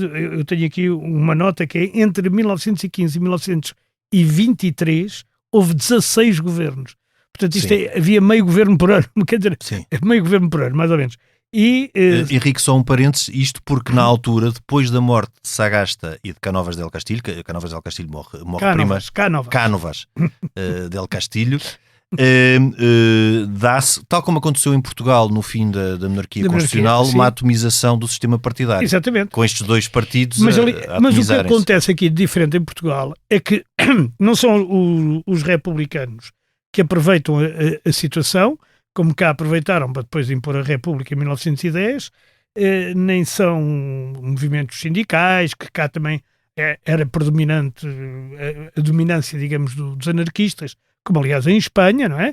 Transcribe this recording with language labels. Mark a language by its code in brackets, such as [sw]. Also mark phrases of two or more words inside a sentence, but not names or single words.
[pt] Eu tenho aqui uma nota que é entre 1915 e 1923 houve 16 governos. Portanto, isto havia meio governo por ano, quer dizer, meio governo por ano, mais ou menos. E, Henrique, só um parênteses, isto porque na altura, depois da morte de Sagasta e de Cánovas del Castillo, Cánovas del Castillo morre Cánovas del Castillo, dá-se, tal como aconteceu em Portugal no fim da monarquia constitucional, uma atomização do sistema partidário. Exatamente. Com estes dois partidos mas o que acontece aqui de diferente em Portugal é que não são os republicanos que aproveitam a situação, como cá aproveitaram para depois impor a República em 1910, nem são movimentos sindicais, que cá também era predominante a dominância, digamos, dos anarquistas, como aliás em Espanha, não é?